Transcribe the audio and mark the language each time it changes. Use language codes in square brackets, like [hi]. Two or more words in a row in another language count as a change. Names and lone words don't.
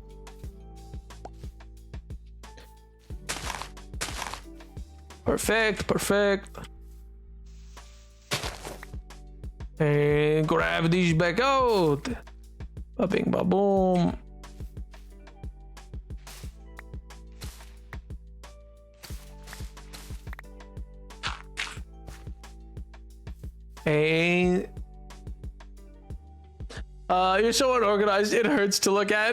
[en] Perfect, perfect. And grab these back out. Ba-bing, ba-boom. And you're so unorganized, it hurts to look at.